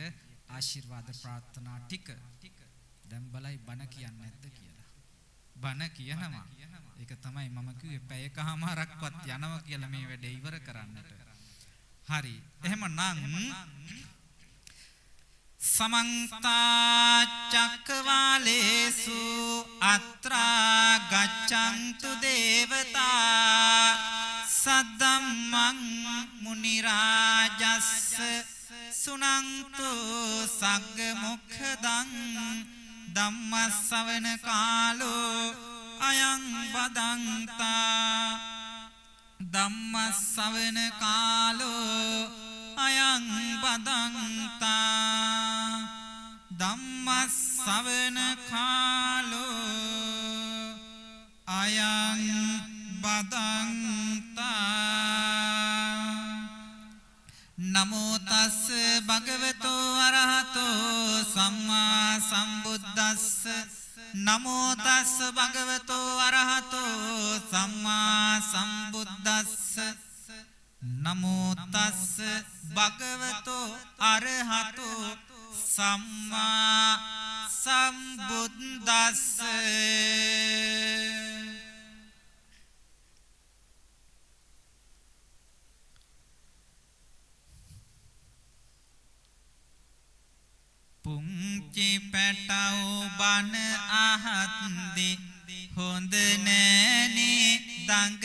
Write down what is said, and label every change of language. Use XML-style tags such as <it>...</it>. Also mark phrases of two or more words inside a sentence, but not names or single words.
<si>ආශිර්වාද ප්‍රාර්ථනා ටික දැන් බලයි බණ කියන්නේ නැද්ද කියලා බණ කියනවා ඒක තමයි මම කිව්වේ පැයකමාරක්වත් යනවා කියලා මේ වැඩේ ඉවර කරන්නට හරි එහෙමනම්</si> <pi>समन्ता चक्रवालेषु अत्रा गच्छन्तु देवता सद्दम्मं मुनिराजस्स सुनन्तु सग्मुखदं धम्मස්සවන කාලෝ අයං බදන්තා ධම්මස්සවන කාලෝ අයං බදන්තා ධම්මස්සවන කාලෝ අයං බදන්තා නමෝ තස්ස භගවතෝ අරහතෝ සම්මා සම්බුද්දස්ස නමෝ තස්ස භගවතෝ අරහතෝ සම්මා සම්බුද්දස්ස නමෝ තස්ස භගවතෝ අරහතෝ සම්මා සම්බුද්දස්ස</pi> <si>පුංචි පැටව බන අහද්දි හොඳ නෑනේ දඟ</si>